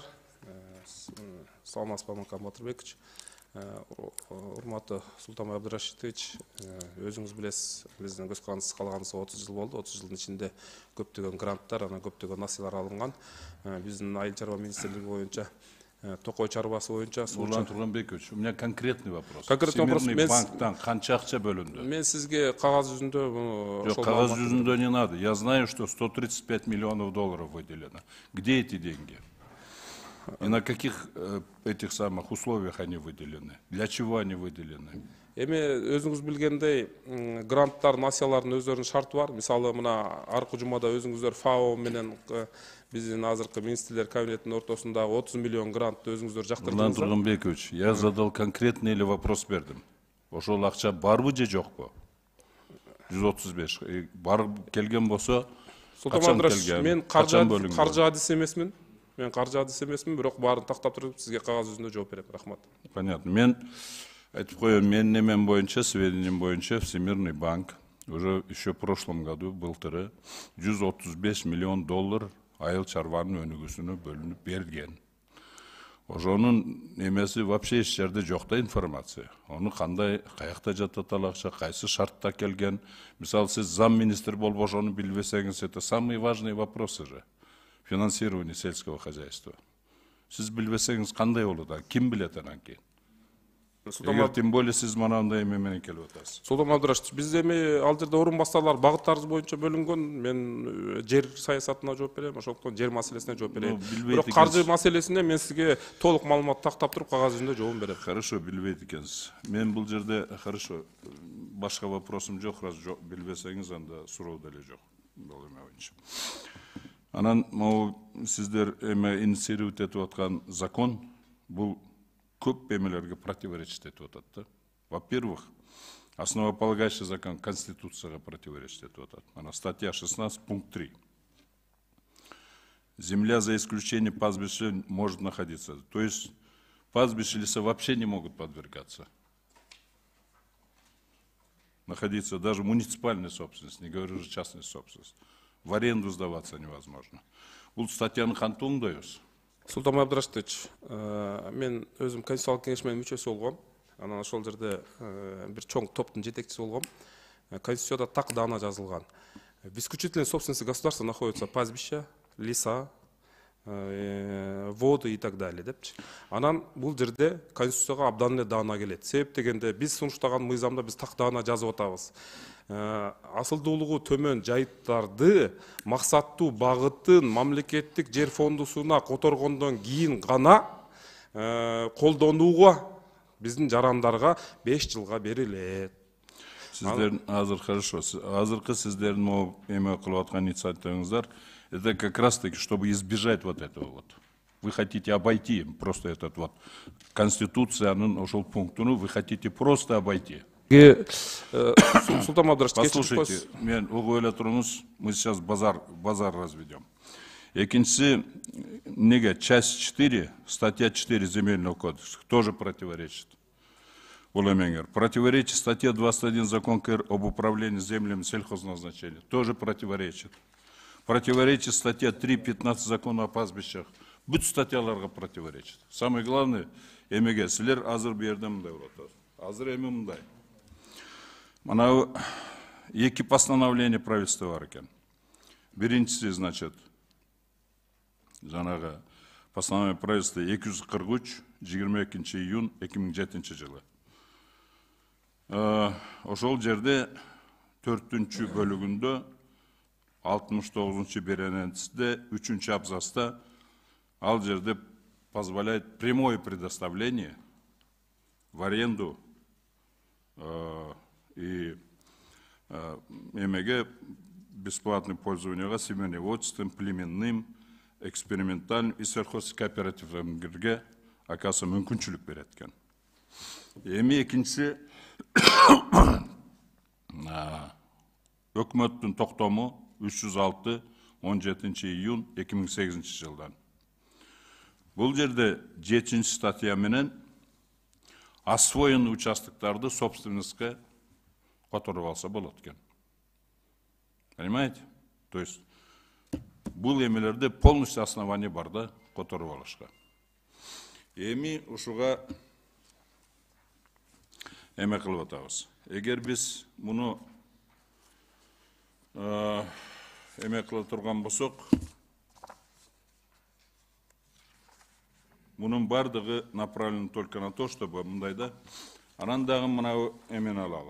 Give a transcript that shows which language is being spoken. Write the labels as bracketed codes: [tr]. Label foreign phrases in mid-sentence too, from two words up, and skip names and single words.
[ky] Саламатсызбы, Макан Батырбекович. Урматтуу Султанбай Абдрашитович, өзүңүз билесиз, биздин көз карандысыз калганыбызга 30 жыл болду. 30 жылдын ичинде көптөгөн гранттар, анан көптөгөн насыялар алынган. Биздин айыл чарба министрлиги боюнча, Токой чарбасы боюнча. Нурлан Турганбекович, [ru] у меня конкретный вопрос. Конкретный вопрос. [ky] Всемирный банктан канча акча бөлүндү? Мен сизге кагаз жүзүндө... Жок, кагаз жүзүндө [ru] не надо. Я знаю, что 135 миллионов долларов выделено. Где эти деньги? И на каких этих самых условиях они выделены? Для чего они выделены? [ky] Эми өзүңүз билгендей, гранттар, насыялардын өздөрүнүн шарты бар. Мисалы, мына аркы жумада өзүңүздөр ФАО менен биздин азыркы министрлер кабинетинин ортосундагы 30 миллион грантты өзүңүздөр жактырдыңыздар. Нурлан Турганбекович, [ru] я задал конкретный или вопрос бердим. [ky] Ошол акча барбы же жокпу? 135. Барып келген болсо, качан келген? Мен каржы адис эмесмин. Бирок баарын тактап туруп сизге кагаз жүзүндө жооп берем. Рахмат. Понятно. Мен Айтып коеюн, менин немен боюнча, сведениям боюнча, Всемирный банк [ru] уже еще в прошлом году [ky] былтыры 135 миллион доллар айыл чарбанын өнүгүүсүнө бөлүнүп берген. Ошонун немеси вообще эч жерде жок да информация. Onu кандай, каякта жатат ал акча, кайсы шартта келген. Мисалы, сиз замминистр болуп ошону билбесеңиз, [ru] это самые важные вопросы же. Финансирование сельского хозяйства. [ky] Сиз билбесеңиз кандай болот, ким билет анан кийин? Эгер [ru] тем более [ky] сиз манандай эме менен келип атасыз. Султан Абдырашевич, биз эми ал жерде орун басарлар багыттарыбыз боюнча бөлүнгөн. Мен жер саясатына жооп берем, ошондуктан жер маселесине жооп берейин. Бирок каржы маселесине мен сизге толук маалымат тактап туруп кагаз жүзүндө жообун берем. Хорошо, билбейт экенсиз. Мен бул жерде хорошо, башка вопросум жок, раз билбесеңиз, анда суроо деле жок. Бул эме боюнча. Анан могу сиздер эме инициировать этип аткан закон бул көп эмелерге противоречит этип атат да. [ru] Во-первых, основополагающий закон Конституцияга противоречит [ky] этип атат. [ru] Ана статья 16, пункт 3. Земля за исключением пастбища может находиться. То есть пастбища, леса вообще не могут подвергаться. Находиться даже муниципальной собственности, не говорю уже частной собственности. В аренду сдаваться невозможно. [ky] Бул статьяны кантип оңдойбуз? Султан Абдырашевич, мен өзүм конституциялык кеңешменин мүчөсү болгом. Анан ошол жерде бир чоң топтун жетекчиси болгом. Конституцияда так даана жазылган. [ru] В исключительной собственности государства находятся пастбища, леса, воды и так далее депчи. [ky] Анан бул жерде конституцияга абдан эле даана келет. Себеп дегенде биз сунуштаган мыйзамда биз так даана жазып атабыз. Асылдуулугу төмөн жайыттарды максаттуу багытын мамлекеттик жер фондусуна которгондон кийин гана колдонууга биздин жарандарга 5 жылга берилет. Сиздердин азыр хорошо, азыркы сиздердин могу эме кылып аткан инициативаңыздар, [ru] это как раз таки, чтобы избежать вот этого вот. Вы хотите обойти просто этот вот [ky] конституциянын ошол пунктуну, [ru] вы хотите просто обойти. Султан Абдырашевич, послушайте, [ky] мен угуп эле туруңуз, [ru] мы сейчас базар разведем. [ky] Экинчиси, неге [ru] часть 4, статья 4 Земельного кодекса тоже противоречит. Противоречит статья 21 Закон КР об управлении землями сельхозназначения. Тоже противоречит. Противоречит статья 3.15 Закона о пастбищах. [ky] Бүт статьяларга противоречит. [ru] Самое главное, [ky] эмеге силер азыр бердим мындай болот. Азыр эми мындай. Мына эки [ru] постановление правительства [ky] бар экен. Биринчиси, значит, жанагы [ru] постановление правительства [ky] 243, 22 июнь 2007 жылы. Ошол жерде 4-чү бөлүгүндө 69-чу беренесинде 3-чү абзаста ал жерде [ru] позволяет прямое предоставление в аренду и [ky] эмеге [ru] бесплатное пользование семеневодством, племенным, экспериментальным и [ky] сельхозкооперативдерге акасы мүмкүнчүлүк берет экен. Эми экинчиси өкмөттүн токтому 306 17 июнь 2008 жылдан. Бул жерде 7 статья менен освоенный участоктарды собственностьке которуп алса болот экен. [ru] Понимаете? [ky] То есть бул эмелерде [ru] полностью основание [ky] бар да которуп алышка. Эми ушуга эме кылып атабыз. Эгер биз муну эме кыла турган болсок, мунун бардыгы [ru] направлен только на то, чтобы [ky] мындайда анан дагы мына эмени алалы.